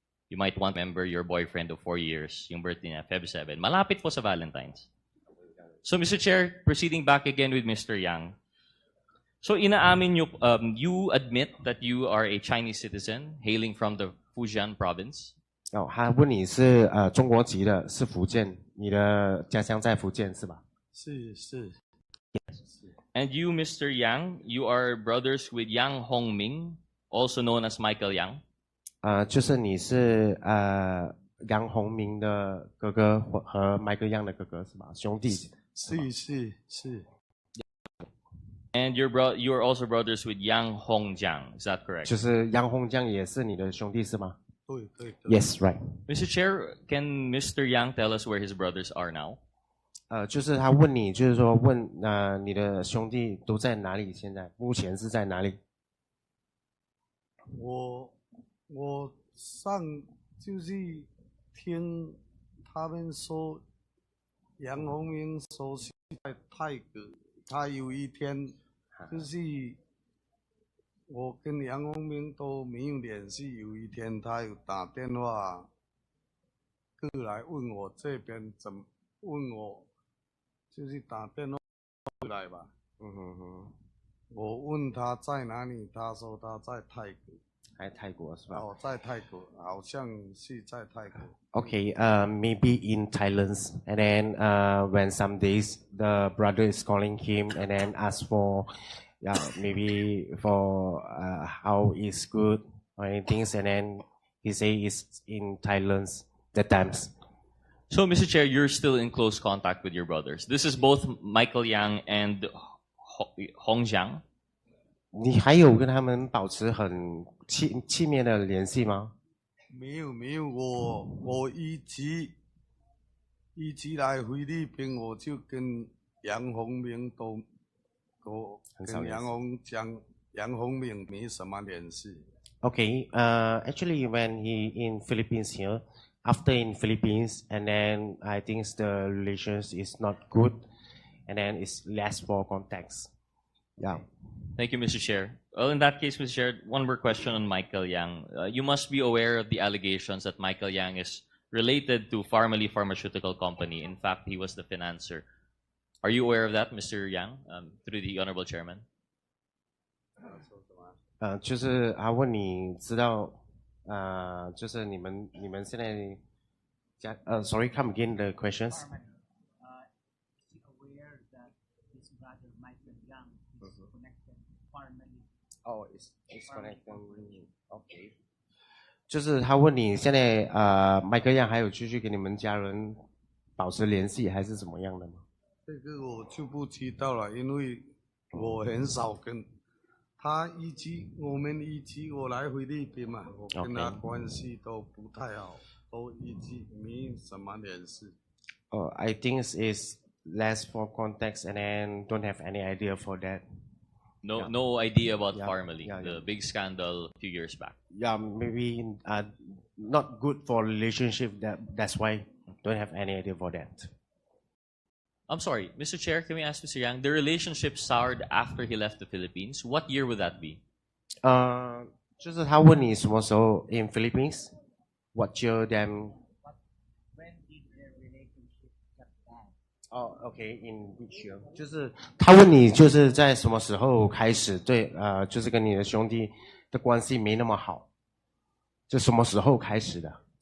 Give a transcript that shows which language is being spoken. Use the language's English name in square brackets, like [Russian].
[English] You might want to remember your boyfriend of 4 years, [Filipino] yung birthday niya, [English] Feb 7. [Filipino] Malapit po sa Valentine's. [English] So, Mr. Chair, proceeding back again with Mr. Yang. So, [Filipino] inaamin nyo, [English] you admit that you are a Chinese citizen hailing from the Fujian province. [Chinese] 哦，他问你是中国籍的，是福建，你的家乡在福建是吧？是是 [English] And you, Mr. Yang, you are brothers with Yang Hongming, also known as Michael Yang. [Chinese] 就是你是杨洪明的哥哥和麦克样的哥哥是吧？兄弟。是。 [English] And you are also brothers with Yang Hongjiang. Is that correct? [Chinese] 就是杨洪江也是你的兄弟是吗对。 [English] ？Yes, right. Mr. Chair, can Mr. Yang tell us where his brothers are now? [Chinese] 就是他问你，就是说问你的兄弟都在哪里？现在目前是在哪里？我上就是听他们说，杨洪明说是在泰国，他有一天就是我跟杨洪明都没有联系，有一天他有打电话过来问我这边问我，就是打电话过来吧。我问他在哪里，他说他在泰国。在泰国是吧？哦，在泰国，好像是在泰国。 [English] Okay, maybe in Thailand, and then when some days the brother is calling him and then ask for, maybe for how is good or anything, and then he say it's in Thailand that times. So, Mr. Chair, you're still in close contact with your brothers. This is both Michael Yang and Hongjiang. [Chinese] 你还有跟他们保持很亲密的联系吗？没有，我一直来菲律宾，我就跟杨洪明都跟杨洪明没什么联系。 [English] Okay, actually when he in Philippines here, after in Philippines, and then I think the relations is not good, and then it's less for contacts. Yeah. Thank you, Mr. Chair. Well, in that case, Mr. Chair, one more question on Michael Yang. You must be aware of the allegations that Michael Yang is related to Pharmaly Pharmaceutical Company. In fact, he was the financer. Are you aware of that, Mr. Yang, through the Honorable Chairman? [Chinese] 就是他问你知道，就是你们现在 [English] sorry, come again the questions. Oh, it's connected. Okay. [Chinese] 就是他问你现在麦克样还有继续跟你们家人保持联系，还是怎么样的吗？这个我就不知道了，因为我很少跟他我们我来菲律宾嘛，我跟他关系都不太好，都一直没什么联系。 [English] I think it's less for context and then don't have any idea for that. No idea about Pharmaly, the big scandal a few years back. Yeah, maybe not good for relationship. That's why don't have any idea for that. I'm sorry, Mr. Chair, can we ask Mr. Yang, the relationship soured after he left the Philippines? What year would that be? [Chinese] 就是他问你什么时候 [English] in Philippines? What year then? When did their relationship shut down? Oh, okay, in which year? [Chinese] 就是他问你就是在什么时候开始对就是跟你的兄弟的关系没那么好，就什么时候开始的？